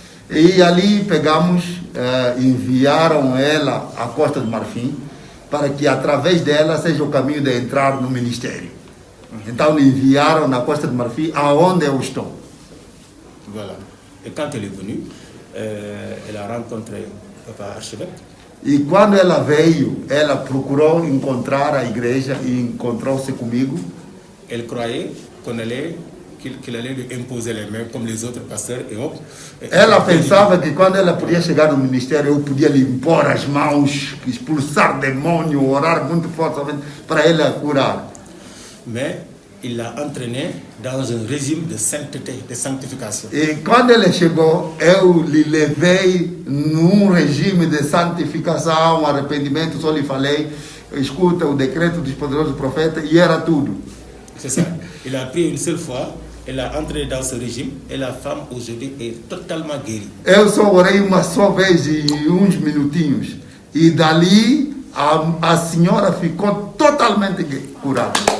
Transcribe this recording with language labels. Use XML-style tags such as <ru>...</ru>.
<pt>E ali pegamos, enviaram ela à Costa do Marfim para que através dela seja o caminho de entrar no ministério. Então enviaram na Costa do Marfim aonde eu estou.</pt> <fr>Voilà. Et quand elle est venue, elle a rencontré Papa Archevêque.</fr> <pt>E quando ela veio, ela procurou encontrar a igreja e encontrou-se comigo.</pt> <fr>Elle croyait qu'il allait lui imposer les mains comme les autres pasteurs.</fr> <pt>Ela pensava que quando ela podia chegar no ministério, eu podia lhe impor as mãos, expulsar demônio, orar muito fortemente para ela curar.</pt> <fr>Mais il l'a entraîné dans un régime de sainteté, de sanctification.</fr> <pt>E quando ele chegou, eu lhe levei num regime de santificação, arrependimento, só lhe falei, escuta o decreto dos poderosos profetas, e era tudo.</pt> <fr>C'est ça. Il a pris une seule fois, elle a entré dans ce régime, et la femme aujourd'hui est totalement guérie.</fr> <pt>Eu só orei uma só vez e uns minutinhos, e dali a senhora ficou totalmente curada.</pt>